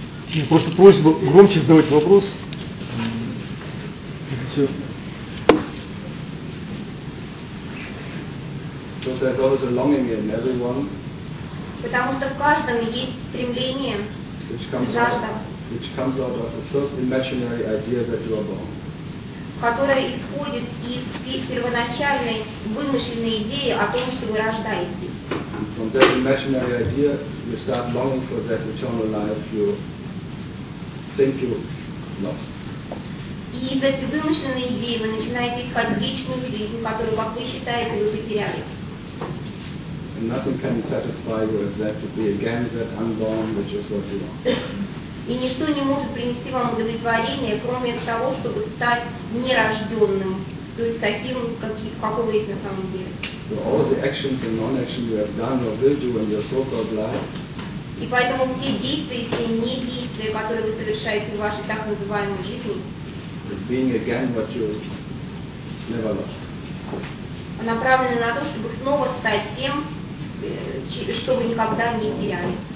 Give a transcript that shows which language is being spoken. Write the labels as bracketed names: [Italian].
[Russian] Я просто просьба громче задавать вопрос. Все. [English] So there's always a longing in everyone. [Russian] Потому что в каждом есть стремление, жажда. [English] Which comes out of the first imaginary idea that you are born. [Russian] Которая исходит из первоначальной вымышленной идеи о том, что вы рождаетесь. [English] From that imaginary idea, you start longing for that eternal life you think you lost. [Russian] И из этой вымышленной идеи вы начинаете искать вечную жизнь, которую, как вы считаете, вы потеряли. [English] And nothing can satisfy you as that to be again that unborn, which is what you want. [Russian] И ничто не может принести вам удовлетворение, кроме того, чтобы стать нерожденным, то есть таким, какой вы есть на самом деле. [English] So all the actions and non-actions you have done or will do in your so-called life. [Russian] И поэтому все действия и все недействия, которые вы совершаете в вашей так называемой жизни. [English] Being again what you never lost. [Russian] Направлены на то, чтобы снова стать тем, что вы никогда не теряли.